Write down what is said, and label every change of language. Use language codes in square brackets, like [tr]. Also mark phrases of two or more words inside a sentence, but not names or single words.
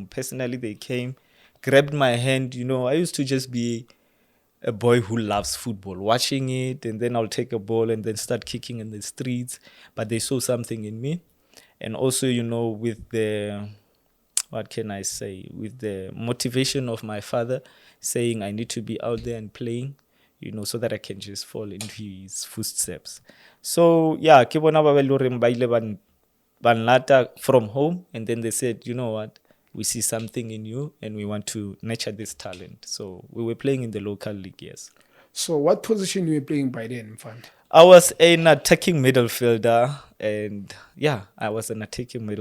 [en] Personally, they came, grabbed my hand. I used to just be a boy who loves football, watching it, and then I'll take a ball and then start kicking in the streets. But they saw something in me. And also, with the, what can I say, with the motivation of my father saying I need to be out there and playing, so that I can just fall into his footsteps. So, yeah, [st] ke bona ba loreng ba ile ban lata [en] from home, and then they said, you know what, we see something in you and we want to nurture this talent. So we were playing in the local league, yes. So what position you were playing by then, Mfand? I was an attacking midfielder, and yeah, I was an attacking midfielder.